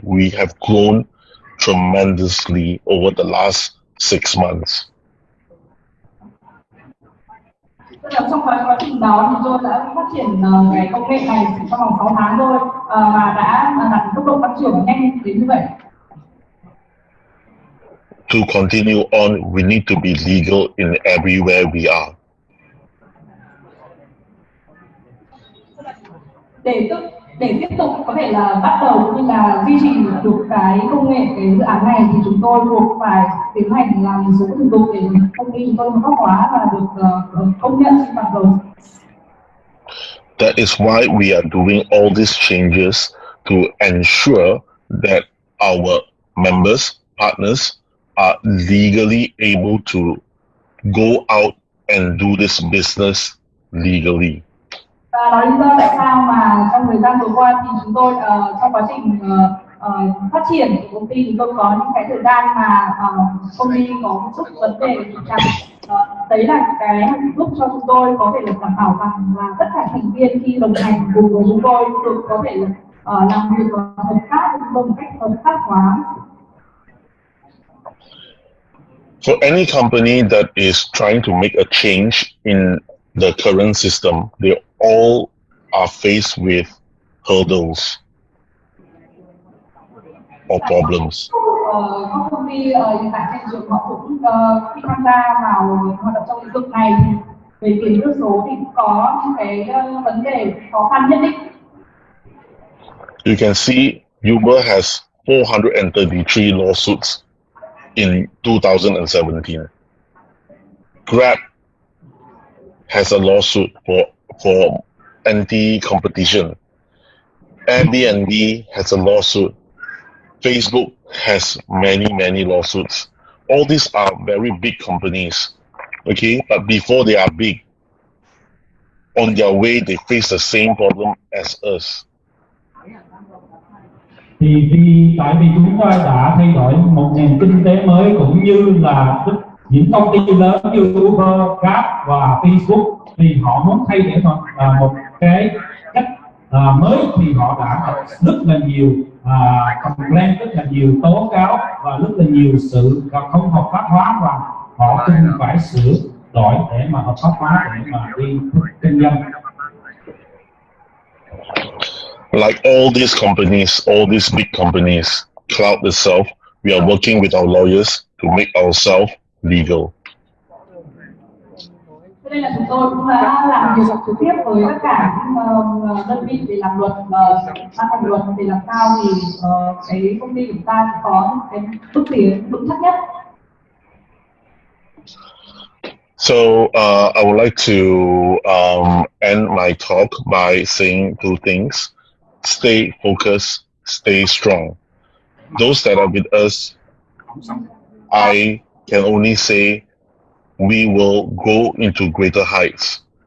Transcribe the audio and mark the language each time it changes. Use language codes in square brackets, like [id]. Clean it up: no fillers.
[en] We have grown tremendously over the last 6 months. [vi] Trong quá trình đó thì tôi đã phát triển cái công nghệ này trong vòng 6 tháng thôi và đã đạt tốc độ phát triển nhanh đến như vậy. [en] To continue on, we need to be legal in everywhere we are. [vi] Để tiếp tục có thể là bắt đầu cũng như là duy trì được cái công nghệ, cái dự án này thì chúng tôi buộc phải tiến hành làm một số thủ tục để công ty chúng tôi hợp pháp hóa và được công nhận trên toàn cầu. [en] That is why we are doing all these changes to ensure that our members, partners are legally able to go out and do this business legally. [vi] Và đó là lý do tại sao mà trong thời gian vừa qua thì chúng tôi trong quá trình phát triển của công ty chúng tôi có những cái thời gian mà công ty có một chút vấn đề đấy là cái giúp cho chúng tôi có thể được đảm bảo rằng là tất cả thành viên khi đồng hành cùng với chúng tôi được có thể làm việc hợp pháp một cách hợp pháp hóa. [en] For any company that is trying to make a change in the current system, they all are faced with hurdles or problems. [vi] Các công ty hiện tại trên trường họ cũng khi tham gia vào hoạt động trong lĩnh vực này về tiền nước số thì cũng có những cái vấn đề khó khăn nhất định. [en] You can see Uber has 433 lawsuits in 2017. Grab has a lawsuit for anti-competition. Airbnb has a lawsuit. Facebook has many lawsuits. All these are very big companies, okay? But before they are big, on their way they face the same problem as us. [vi] Thì tại vì chúng ta đã thay đổi một nền kinh tế mới, cũng như là những công ty lớn như Uber, Grab và Facebook, thì họ muốn thay đổi một cái cách mới, thì họ đã gặp rất là nhiều complaint, rất là nhiều tố cáo và rất là nhiều sự không hợp pháp hóa, và họ cần phải sửa đổi để mà hợp pháp hóa, để mà đi kinh doanh. [en] Like all these companies, all these big companies, Cloud itself, we are working with our lawyers to make ourselves legal. [vi] Cho nên là chúng tôi cũng đã làm việc trực tiếp với tất cả những đơn vị để làm luật, ban hành luật để làm sao thì cái công ty của chúng ta có cái bước tiến vững chắc nhất. [en] So I would like to end my talk by saying two things. Stay focused, stay strong. Those that are with us, I can only say we will go into greater heights.